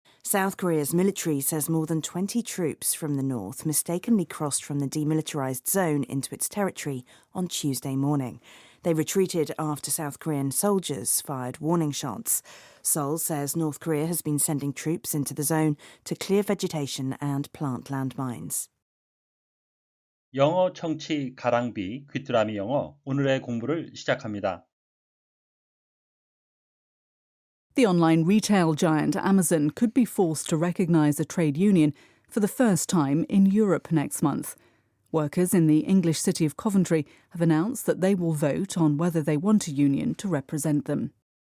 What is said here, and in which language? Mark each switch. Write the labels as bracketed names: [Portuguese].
[English] South Korea's military says more than 20 troops from the north mistakenly crossed from the demilitarized zone into its territory on Tuesday morning. They retreated after South Korean soldiers fired warning shots. Seoul says North Korea has been sending troops into the zone to clear vegetation and plant landmines. [Korean] 영어 청취 가랑비 귀뚜라미 영어 오늘의 공부를 시작합니다. [English] The online retail giant Amazon could be forced to recognise a trade union for the first time in Europe next month. Workers in the English city of Coventry have announced that they will vote on whether they want a union to represent them.